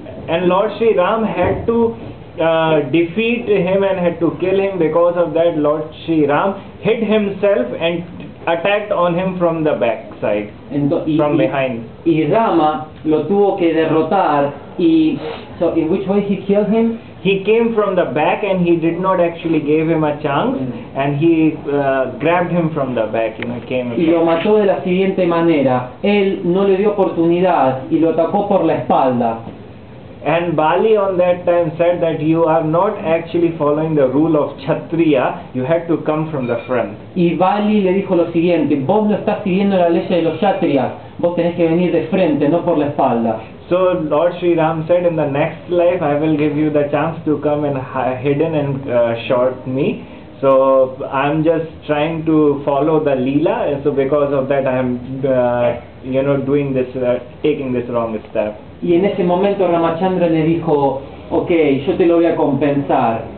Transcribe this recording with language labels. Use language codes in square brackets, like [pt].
[en] And Lord Shri Ram had to defeat him and had to kill him. Because of that, Lord Shri Ram hid himself and attacked on him from the back side, from behind. [es] Y Rama lo tuvo que derrotar. [en] So in which way he killed him? He came from the back and he did not actually give him a chance, and he grabbed him from the back, came. [es] Y lo mató de la siguiente manera. Él no le dio oportunidad y lo atacó por la espalda. [en] And Bali on that time said that you are not actually following the rule of Kshatriya, you had to come from the front. [es] Y Bali le dijo lo siguiente, vos no estás siguiendo la ley de los Kshatriyas, vos tenés que venir de frente, no por la espalda. [en] So Lord Shri Ram said, in the next life I will give you the chance to come and hidden and shot me. So I'm just trying to follow the Leela, so because of that I am doing this, taking this wrong step. [es] Y en ese momento Ramachandra le dijo, ok, yo te lo voy a compensar.